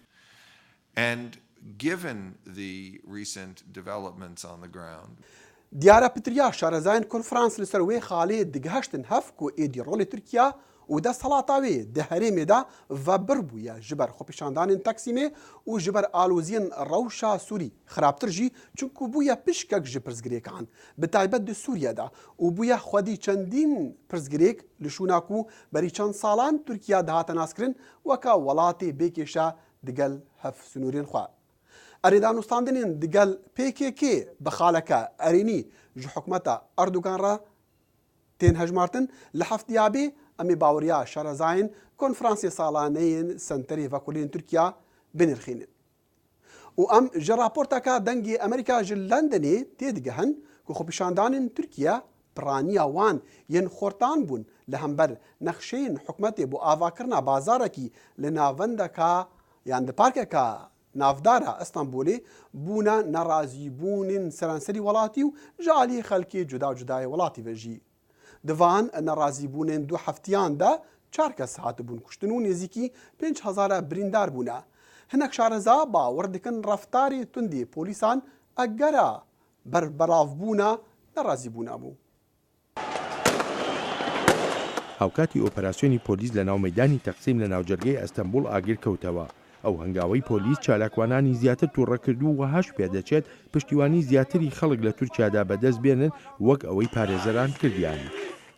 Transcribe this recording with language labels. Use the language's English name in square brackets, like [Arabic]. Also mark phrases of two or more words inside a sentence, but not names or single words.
[Kurdish] دیارە پتریا شارەزایان کۆنفرانس لەسەر وێ خاڵێ دگەهشتن هەفک و ئێدی ڕۆڵی تورکیا و دەسەڵاتاوێ دە هەرێمێدا ڤەبر بوویە ji ber xwepêşandanên Texîmê û ji ber aloziyên rewşa Sûrî xirabtir jî çunku bûye pişkek ji pirsgirêkan bi taybet di Sûriyeda û bûye xwedî çendîn pirsgirêk li şûna ku berî çend salan Tirkiya dihate naskirin weka welatê bêkêşa digel hev sunûrên xwe. Erêdanûstandinên digel PKK bi xaleke erênî ji hikûmeta Erdogan re tên hejmartin li heftiyabê ئەمێ باوەڕیا شارەزایان کۆنفرانسی ساڵانەیەن سنتەری ڤەکوولینên Tirkiya binirxînin û em ji raporteka dengê Amerîka ji Londonê têdigihin ku xwepêşandanên Tirkiye piraniya wan yên xortan bûn li hember nexşeyên hikûmetê bû avakirina bazarekî li navendeka yan di parkeka navdara Istanbulê bûna nerazîbûnên seranserî welatî û ji aliyê xelkê cuda cudayê welatî ve jî. Divan nerazîbûnên du heftiyan de 4 kes hatibûn kuştin û nêzîkî 5,000 birîndar bûne. Hinek şareza bawer dikin reftarê tundê polîsan egera berberavbûna nerazîbûna bû. [Central Kurdish] هاوکاتی ئۆپەراسیۆنی پۆلیس لە ناو مەیدانی تەقسیم لە ناوجەرگەی ئەستەمبول ئاگر کەوتەوە. ئەو هەنگاوەی پۆلیس چالاکوانانی زیاتر تووڕەکردو و وەهاش پێدەچێت پشتیوانی زیاتری خەڵک لە تورکیادا بەدەست بێنن وەک ئەوەی پارێزەران کردیان.